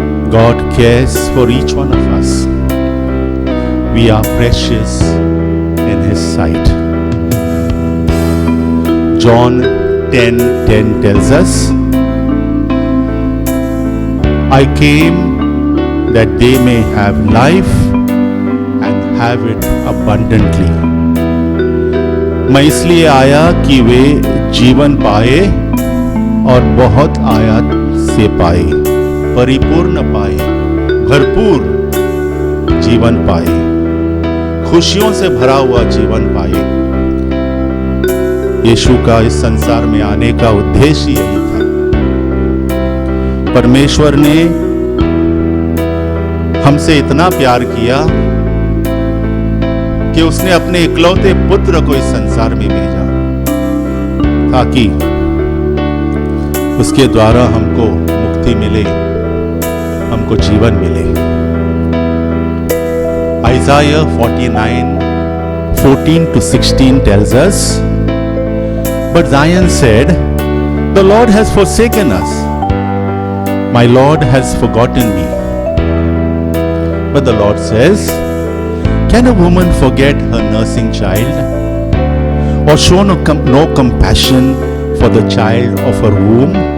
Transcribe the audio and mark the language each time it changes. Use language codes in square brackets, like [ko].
[en] God cares for each one of us. We are precious in His sight. John 10:10 tells us, I came that they may have life and have it abundantly. [hi] मैं इसलिए आया कि वे जीवन पाए और बहुत आयात से पाए, परिपूर्ण पाए, भरपूर जीवन पाए, खुशियों से भरा हुआ जीवन पाए। यीशु का इस संसार में आने का उद्देश्य यही था। परमेश्वर ने हमसे इतना प्यार किया कि उसने अपने इकलौते पुत्र को इस संसार में भेजा, ताकि उसके द्वारा हमको मुक्ति मिले, हमको जीवन मिले। [en] Isaiah 49:14 to 16 tells us, "But Zion said, the Lord has forsaken us. My Lord has forgotten me." But the Lord says, "Can a woman forget her nursing child, or show no compassion for the child of her womb?